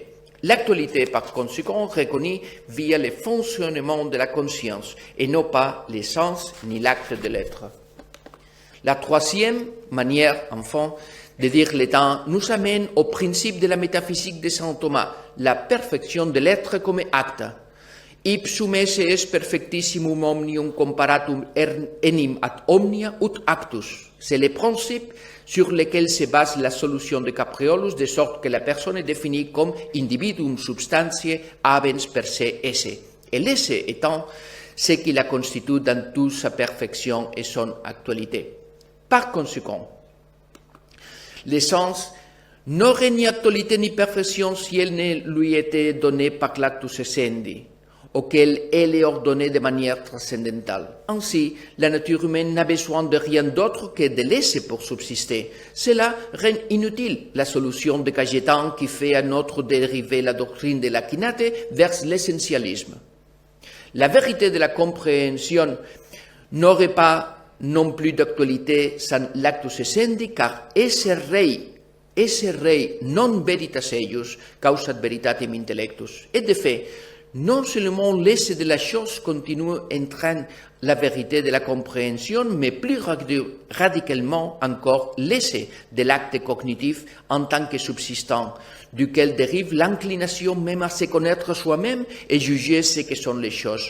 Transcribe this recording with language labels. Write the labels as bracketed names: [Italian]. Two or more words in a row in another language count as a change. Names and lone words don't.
[French] L'actualité, par conséquent, reconnue via le fonctionnement de la conscience et non pas l'essence ni l'acte de l'être. La troisième manière, enfin, de dire le temps nous amène au principe de la métaphysique de saint Thomas, la perfection de l'être comme acte. [Latin] Ipsum esse est perfectissimum omnium comparatum enim ad omnia ut actus. [French] C'est le principe sur lequel se base la solution de Capreolus, de sorte que la personne est définie comme [Latin] individuum substantiae habens per se esse. [French] Et l'esse étant ce qui la constitue dans toute sa perfection et son actualité. Par conséquent, l'essence n'aurait ni actualité ni perfection si elle ne lui était donnée par l' [Latin] actus essendi, [French] auquel elle est ordonnée de manière transcendantale. Ainsi, la nature humaine n'a besoin de rien d'autre que de laisser pour subsister. Cela rend inutile la solution de Cajetan qui fait à notre dériver la doctrine de l'Akinate vers l'essentialisme. La vérité de la compréhension n'aurait pas non plus d'actualité sans l' [Latin] actus essendi, [French] car [Latin] esse rei non veritas eius causat veritatem intellectus. [French] Et de fait, non seulement l'esse de la chose continue entraîne la vérité de la compréhension, mais plus radicalement encore l'esse de l'acte cognitif en tant que subsistant, duquel dérive l'inclination même à se connaître soi-même et juger ce que sont les choses.